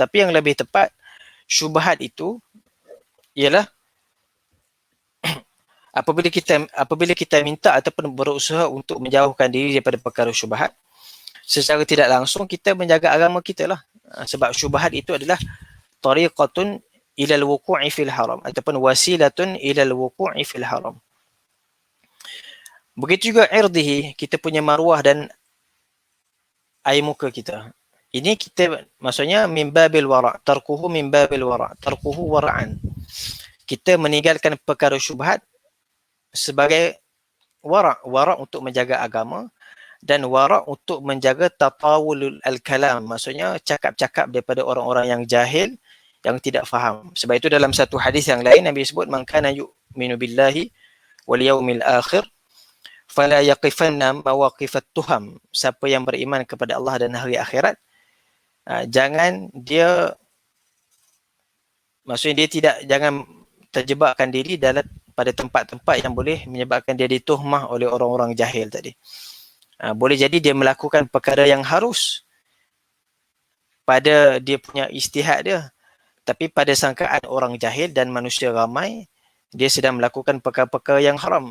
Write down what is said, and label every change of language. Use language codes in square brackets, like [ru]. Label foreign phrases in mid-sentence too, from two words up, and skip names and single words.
[ms] Tapi yang lebih tepat, syubhat itu ialah apabila kita minta ataupun berusaha untuk menjauhkan diri daripada perkara syubhat, secara tidak langsung kita menjaga agama kita lah. Sebab syubhat itu adalah [ar] طريقةٌ إلى الوقوعِ في الحرامِ [ms] ataupun [ar] وسيلةٌ إلى الوقوعِ في الحرامِ. [ms] Begitu juga irdihi, kita punya maruah dan air muka kita. Ini kita maksudnya [ar] من باب الورع، تركه من باب الورع، تركه ورعاً. [ms] Kita meninggalkan perkara syubhat sebagai wara' untuk menjaga agama dan wara' untuk menjaga [ar] تطاول الكلام, [ms] maksudnya cakap-cakap daripada orang-orang yang jahil yang tidak faham. Sebab itu dalam satu hadis yang lain Nabi sebut [ar] من كان يؤمن بالله واليوم الآخر فلا يقفن مواقف التهم. [ms] Siapa yang beriman kepada Allah dan hari akhirat, jangan dia, maksudnya dia jangan terjebakkan diri pada tempat-tempat yang boleh menyebabkan dia dituhmah oleh orang-orang jahil tadi. Boleh jadi dia melakukan perkara yang harus pada dia punya ijtihad dia, tapi pada sangkaan orang jahil dan manusia ramai, dia sedang melakukan perkara-perkara yang haram.